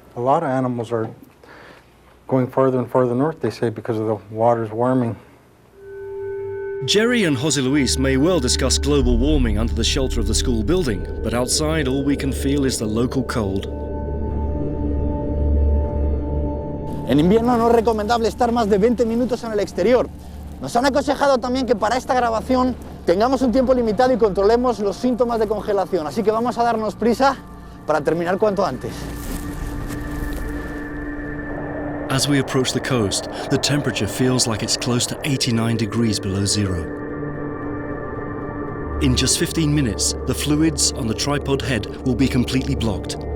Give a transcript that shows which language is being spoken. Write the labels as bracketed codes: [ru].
[en] A lot of animals are going farther and farther north, they say, because of the water's warming. Jerry and Jose Luis may well discuss global warming under the shelter of the school building, but outside all we can feel is the local cold. [es] En invierno no es recomendable estar más de 20 minutos en el exterior. Nos han aconsejado también que para esta grabación tengamos un tiempo limitado y controlemos los síntomas de congelación, así que vamos a darnos prisa para terminar cuanto antes. [en] As we approach the coast, the temperature feels like it's close to 89 degrees below zero. In just 15 minutes, the fluids on the tripod head will be completely blocked.